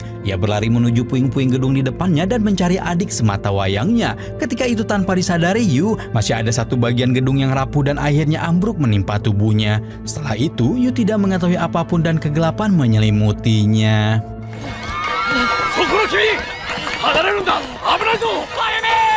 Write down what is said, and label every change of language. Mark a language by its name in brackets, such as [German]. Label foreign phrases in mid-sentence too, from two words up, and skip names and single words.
[Indonesian] Ia berlari menuju puing-puing gedung di depannya dan mencari adik semata wayangnya. Ketika itu tanpa disadari Yu, masih ada satu bagian gedung yang rapuh dan akhirnya ambruk menimpa tubuhnya. Setelah itu Yu tidak mengetahui apapun dan kegelapan menyelimutinya. [Japanese] そこの君離れるんだ危ないぞあゆみ